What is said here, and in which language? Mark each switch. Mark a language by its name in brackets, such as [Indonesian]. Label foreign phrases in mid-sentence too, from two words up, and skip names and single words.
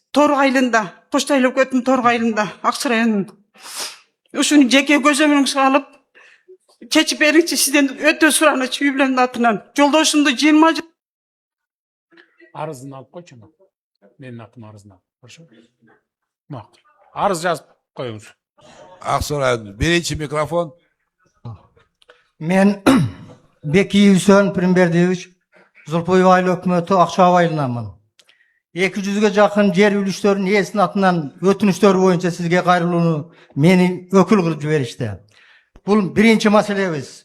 [Kyrgyz] Торок айылында, Коштой өлкөтүнүн Торок айылында, Аксы районунун. Ушуну жеке көзөмөлүңүзгө алып чечип бериңчи, сизден өтө суранычы үй бүлөмдүн атынан. Жолдошумду 20 жыл Арызын алып койчу. Менин атым арызын алып. Хорошо? Макул. Арыз жазып коюңуз. Aksaray. Birinci mikrofon. Мен Беки Үсөн Примбердиевич, Зулпуев айыл өкмөтү Акчаабай айылынанмын. 200-ге жакын жер үлүштөрүнүн ээсинин атынан өтүнүштөр боюнча сизге кайрылууну мени өкүл кылып жиберишти. Бул биринчи маселебиз.